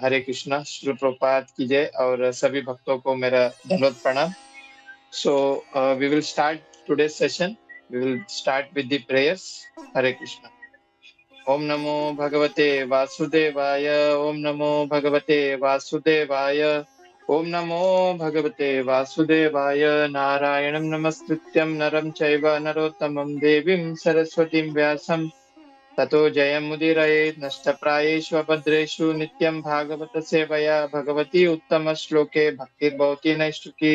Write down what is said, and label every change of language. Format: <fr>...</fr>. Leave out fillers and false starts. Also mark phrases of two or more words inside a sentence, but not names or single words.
<hi>हरे कृष्णा, श्री प्रभुपाद की जय और सभी भक्तों को मेरा दंडवत प्रणाम।</hi> <en>So we will start today's session. We will start with the prayers.</en> <sa>हरे कृष्ण. ॐ नमो भगवते वासुदेवाय. ॐ नमो भगवते वासुदेवाय। ॐ नमो भगवते वासुदेवाय. नारायणं नमस्कृत्यं नरं चैव नरोत्तमम् देवीं सरस्वतीं व्यासं ततो जयमुदीरयेत् नष्टप्रायेषु अभद्रेषु नित्यं भागवत सेवया भगवती उत्तमश्लोके भक्तिर्भवति नैष्ठिकी।</sa>